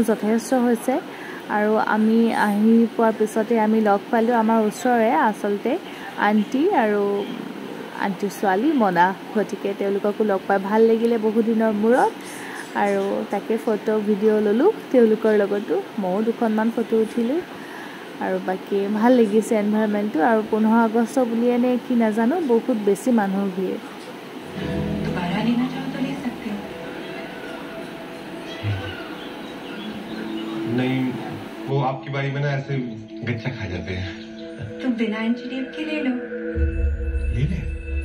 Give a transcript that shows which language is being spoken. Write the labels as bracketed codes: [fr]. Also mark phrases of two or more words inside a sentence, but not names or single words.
[as] যথেষ্ট হৈছে আৰু আমি আহি পোৱাৰ পিছতে আমি লগ পালোঁ আমাৰ ওচৰৰে আচলতে আণ্টি আৰু আণ্টিৰ ছোৱালী মনা গতিকে তেওঁলোককো লগ পাই ভাল লাগিলে বহু দিনৰ মূৰত আৰু তাকে ফটো ভিডিঅ' ল'লোঁ তেওঁলোকৰ লগতো ময়ো 2খনমান ফটো উঠিলোঁ আৰু বাকী ভাল লাগিছে এনভাইৰনমেণ্টটো আৰু 15 আগষ্ট বুলিয়ে নে কি নাজানো বহুত বেছি মানুহৰ ভিৰ [hi] नहीं वो आपकी बारी में ना ऐसे गच्चा खा जाते हैं तो बिना इंजीनियर के ले लो ठीक है